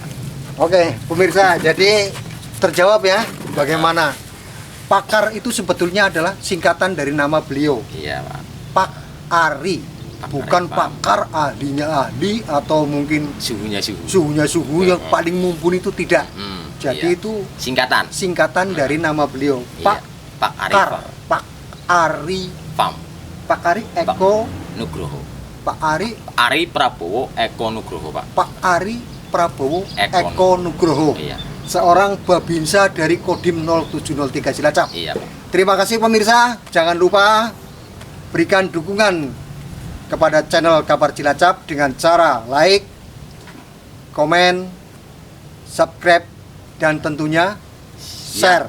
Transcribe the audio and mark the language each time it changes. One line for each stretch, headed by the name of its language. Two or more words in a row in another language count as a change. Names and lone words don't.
Indonesian: Oke, pemirsa, jadi terjawab ya bagaimana pakar itu sebetulnya adalah singkatan dari nama beliau, Iya, Pak. Pak Ari, Pak bukan Ari, Pak. pakar ahlinya ahli atau mungkin Suhunya suhu. suhunya suhu yang paling mumpuni, itu tidak. Jadi Iya. itu Singkatan. singkatan dari nama beliau, Pak Iya, Pak Ari Kar, Farm. Pak Ari, Farm. Pak Ari Eko, Nugroho. Pak Ari, Ari Prabowo Eko Nugroho, Pak. Pak Ari Prabowo Eko Eko Nugroho. Iya. Seorang babinsa dari Kodim 0703 Cilacap. Iya, Pak. Terima kasih pemirsa, jangan lupa berikan dukungan kepada channel Kabar Cilacap dengan cara like, komen, subscribe, dan tentunya share.